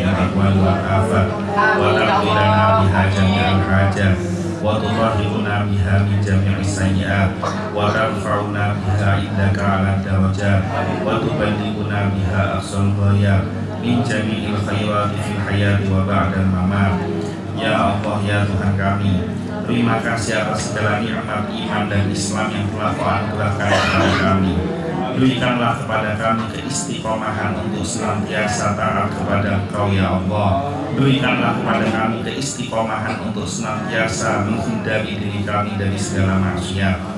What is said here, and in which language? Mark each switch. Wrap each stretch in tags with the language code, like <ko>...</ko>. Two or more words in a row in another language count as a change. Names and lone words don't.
<ar>أحوال والآفات وتقضي لنا بها جميع الحاجات وتطهرنا بها من جميع السيئات وترفعنا بها عندك أعلى الدرجات وتبلغنا بها أقصى الغايات من جميع الخيرات في الحياة وبعد الممات.</ar> <id>Ya Allah, ya Tuhan kami, Terima kasih atas segala nikmat iman dan Islam yang telah Kau anugerahkan kepada kami. Berikanlah kepada kami keistiqomahan untuk senantiasa taat kepada Engkau ya Allah. Berikanlah kepada kami keistiqomahan untuk senantiasa menghindari diri kami dari segala maksiat.</id>